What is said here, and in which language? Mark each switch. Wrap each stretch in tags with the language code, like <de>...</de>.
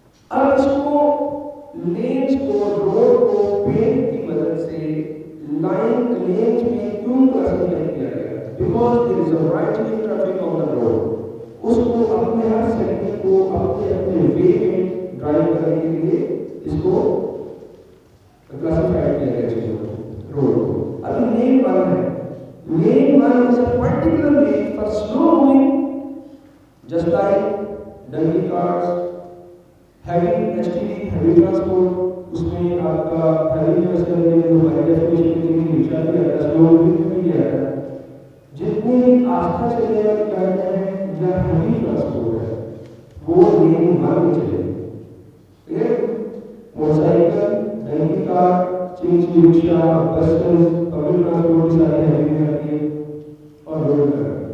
<ur>اب اس کو لینز کو روڈ کو پینٹ کی مدد سے لائن لینز میں کیوں کلاسیفائی کیا گیا؟</ur> <en>Because there is a right lane traffic on the road.</en> <ur>اس کو اپنے ہر سیگمنٹ کو اپنے وے میں ڈرائیو کرنے کے لیے اس کو کلاسیفائی کیا گیا ہے روڈ کو. ابھی لین 1 ہے.</ur> <en>Lane 1 is a particular lane for slow moving, just like donkey cars, heavy HTV, heavy transport.</en> <ur>اس میں آپ کا heavy جو ہے جو ہماری ڈیفینیشن کے لیے رکشا بھی آتا ہے، slow moving بھی آتا ہے. جتنی آستہ چلنے والی گاڑیاں ہیں یا heavy transport ہے وہ لین 1 میں چلے گی. ٹھیک؟ موٹر سائیکل، ڈنکی کار، چنچی رکشا، بسز، پبلک ٹرانسپورٹ کی ساری ہیوی میں آتی ہے اور روڈ پر.</ur>